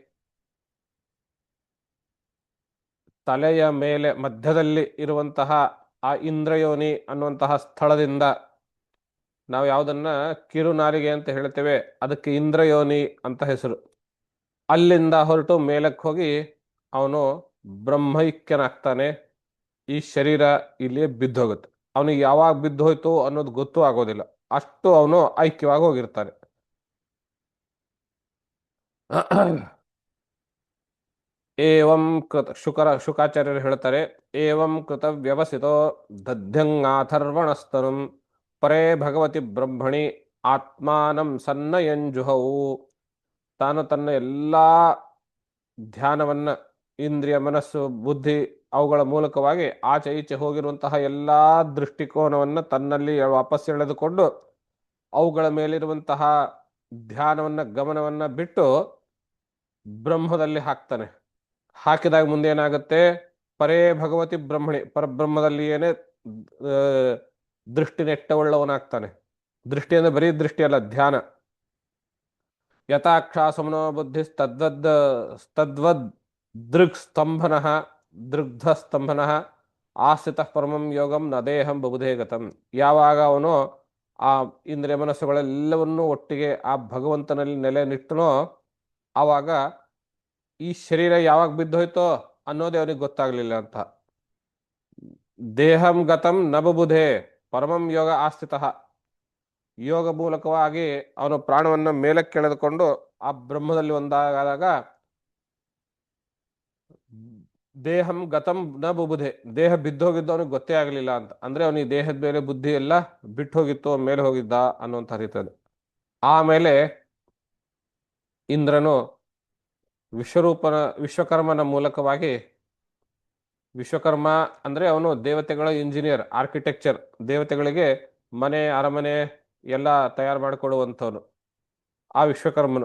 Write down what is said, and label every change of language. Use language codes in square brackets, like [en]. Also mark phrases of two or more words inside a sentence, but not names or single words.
[kn] ತಲೆಯ ಮೇಲೆ ಮಧ್ಯದಲ್ಲಿ ಇರುವಂತಹ ಆ ಇಂದ್ರಯೋನಿ ಅನ್ನುವಂತಹ ಸ್ಥಳದಿಂದ, ನಾವು ಯಾವುದನ್ನ ಕಿರುನಾಲಿಗೆ ಅಂತ ಹೇಳ್ತೇವೆ, ಅದಕ್ಕೆ ಇಂದ್ರಯೋನಿ ಅಂತ ಹೆಸರು, ಅಲ್ಲಿಂದ ಹೊರಟು ಮೇಲಕ್ಕೆ ಹೋಗಿ ಅವನು ಬ್ರಹ್ಮೈಕ್ಯನಾಗ್ತಾನೆ. ಈ ಶರೀರ ಇಲ್ಲಿಯೇ ಬಿದ್ದೋಗುತ್ತೆ. ಅವನಿಗೆ ಯಾವಾಗ ಬಿದ್ದು ಹೋಯ್ತು ಅನ್ನೋದು ಗೊತ್ತೂ ಆಗೋದಿಲ್ಲ. ಅಷ್ಟು ಅವನು ಐಕ್ಯವಾಗಿ ಹೋಗಿರ್ತಾನೆ. [sa] ಏವಂ ಕೃತ [kn] ಶುಕಾಚಾರ್ಯರು ಹೇಳ್ತಾರೆ, [sa] ಏವಂ ಕೃತ ವ್ಯವಸಿತೋ ದಧ್ಯಂಗಾಥರ್ವಣಸ್ತನಂ ಪರೇ ಭಗವತಿ ಬ್ರಹ್ಮಣಿ ಆತ್ಮಾನಂ ಸನ್ನಯಂಜುಹವು. [kn] ತಾನು ತನ್ನ ಎಲ್ಲಾ ಧ್ಯಾನವನ್ನ, ಇಂದ್ರಿಯ ಮನಸ್ಸು ಬುದ್ಧಿ ಅವುಗಳ ಮೂಲಕವಾಗಿ ಆಚೆ ಈಚೆ ಹೋಗಿರುವಂತಹ ಎಲ್ಲಾ ದೃಷ್ಟಿಕೋನವನ್ನ ತನ್ನಲ್ಲಿ ವಾಪಸ್ ಎಳೆದುಕೊಂಡು ಅವುಗಳ ಮೇಲಿರುವಂತಹ ಧ್ಯಾನವನ್ನ ಗಮನವನ್ನ ಬಿಟ್ಟು ಬ್ರಹ್ಮದಲ್ಲಿ ಹಾಕ್ತಾನೆ. ಹಾಕಿದಾಗ ಮುಂದೆ ಏನಾಗುತ್ತೆ, [sa] ಪರೇ ಭಗವತಿ ಬ್ರಹ್ಮಣಿ, [kn] ಪರಬ್ರಹ್ಮದಲ್ಲಿ ಏನೇ ದೃಷ್ಟಿ ನೆಟ್ಟವುಳ್ಳವನಾಗ್ತಾನೆ. ದೃಷ್ಟಿ ಅಂದ್ರೆ ಬರೀ ದೃಷ್ಟಿ ಅಲ್ಲ, ಧ್ಯಾನ. [sa] ಯಥಾಕ್ಷಾಸಮನೋ ಬುದ್ಧಿ ತದ್ವದ್ ದೃಗ್ ಸ್ತಂಭನಃ ದೃಗ್ಧ ಸ್ತಂಭನಃ ಆಸ್ಥಿತಃ ಪರಮಂ ಯೋಗಂ ನ ದೇಹಂ ಬಬುಧೇ ಗತಂ. [kn] ಯಾವಾಗ ಅವನು ಆ ಇಂದ್ರಿಯ ಮನಸ್ಸುಗಳೆಲ್ಲವನ್ನೂ ಒಟ್ಟಿಗೆ ಆ ಭಗವಂತನಲ್ಲಿ ನೆಲೆ ನಿಟ್ಟನೋ ಆವಾಗ ಈ ಶರೀರ ಯಾವಾಗ ಬಿದ್ದೋಯ್ತೋ ಅನ್ನೋದೇ ಅವನಿಗೆ ಗೊತ್ತಾಗ್ಲಿಲ್ಲ ಅಂತ. [sa] ದೇಹಂ ಗತಂ ನ ಬಬುಧೇ ಪರಮಂ ಯೋಗ ಆಸ್ಥಿತಃ. [kn] ಯೋಗ ಮೂಲಕವಾಗಿ ಅವನು ಪ್ರಾಣವನ್ನು ಮೇಲಕ್ಕೆ ಎಳೆದುಕೊಂಡು ಆ ಬ್ರಹ್ಮದಲ್ಲಿ ಒಂದಾದಾಗ [sa] ದೇಹಂ ಗತಂ ನ ಬುಬುಧೆ, [kn] ದೇಹ ಬಿದ್ದೋಗಿದ್ದು ಅವನಿಗೆ ಗೊತ್ತೇ ಆಗಲಿಲ್ಲ ಅಂತ. ಅಂದ್ರೆ ಅವನಿಗೆ ದೇಹದ ಮೇಲೆ ಬುದ್ಧಿ ಎಲ್ಲ ಬಿಟ್ಟು ಹೋಗಿತ್ತು, ಅವನ ಮೇಲೆ ಹೋಗಿದ್ದ ಅನ್ನುವಂಥ ರೀತಿಯಲ್ಲಿ. ಆಮೇಲೆ ಇಂದ್ರನು ವಿಶ್ವಕರ್ಮನ ಮೂಲಕವಾಗಿ, ವಿಶ್ವಕರ್ಮ ಅಂದ್ರೆ ಅವನು ದೇವತೆಗಳ [en] engineer, architecture, [kn] ದೇವತೆಗಳಿಗೆ ಮನೆ ಅರಮನೆ ಎಲ್ಲ ತಯಾರು ಮಾಡಿಕೊಡುವಂಥವನು ಆ ವಿಶ್ವಕರ್ಮನು.